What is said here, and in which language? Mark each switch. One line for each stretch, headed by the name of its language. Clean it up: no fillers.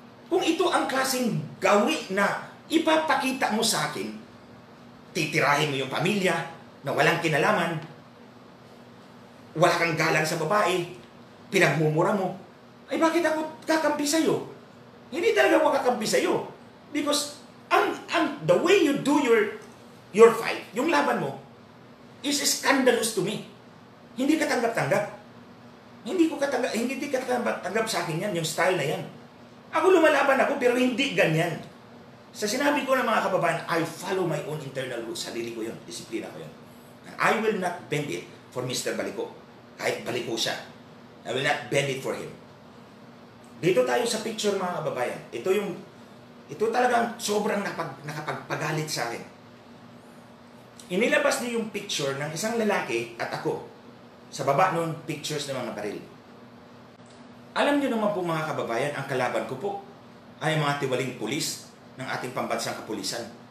Filipino: Kung ito ang klaseng gawi na ipapakita mo sa akin, titirahin mo yung pamilya na walang kinalaman, wala kang galang sa babae, pinagmumura mo, ay bakit ako kakampi sa'yo? Hindi talaga ako kakampi sa'yo.
English: Because the way you do your fight,
Filipino: yung laban mo,
English: is scandalous to me.
Filipino: Hindi ka tanggap-tanggap. Hindi ka tanggap sa akin yan, yung style na yan. Ako lumalaban ako, pero hindi ganyan. Sa sinabi ko ng mga kababayan,
English: I follow my own internal rules.
Filipino: Sarili ko yun, disiplina ko yun.
English: And I will not bend it for Mr. Balico.
Filipino: Kahit Balico siya.
English: I will not bend it for him.
Filipino: Dito tayo sa picture mga kababayan. Ito talagang sobrang nakapagpagalit sa akin. Inilabas niya yung picture ng isang lalaki at ako sa baba ng pictures ng mga baril. Alam niyo naman po mga kababayan, ang kalaban ko po ay mga tiwaling pulis ng ating pambansang kapulisan.